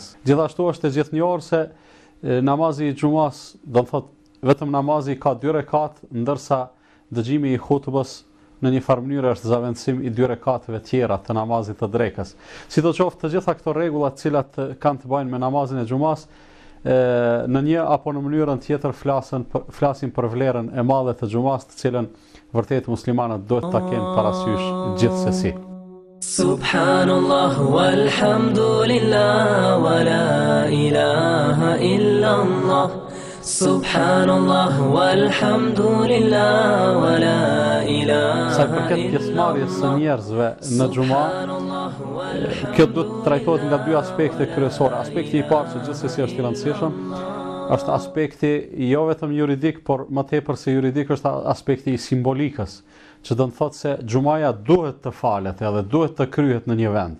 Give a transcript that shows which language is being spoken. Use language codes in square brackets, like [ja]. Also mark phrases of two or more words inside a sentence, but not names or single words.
[sq] Gjithashtu është e gjithnjohur se namazi i xumas, do të thotë vetëm namazi ka 2 rekat, ndërsa dëgjimi i hutbes në një farë mënyrë është zavendësim i 2 rekateve tjera të namazit të drekës. Sidoqoftë, të gjitha këto rregulla të cilat kanë të bëjnë me namazin e xumas, në një apo në mënyrën tjetër flasin për vlerën e madhe të xumas, të cilën vërtet muslimanët duhet ta kenë parasysh gjithsesi. [ar] سبحان الله والحمد لله ولا إله إلا الله. سبحان الله والحمد لله ولا إله إلا الله. [sq] Sa përket pjesës pjesëmarrjes së njerëzve në xhuma, kjo duhet të trajtohet nga dy aspekte kryesore. Aspekti i parë që gjithsesi është i rëndësishëm, është aspekti jo vetëm juridik, por më tepër se juridik është aspekti i simbolikës, që do të thotë se xhumaja duhet të falet edhe duhet të kryhet në një vend.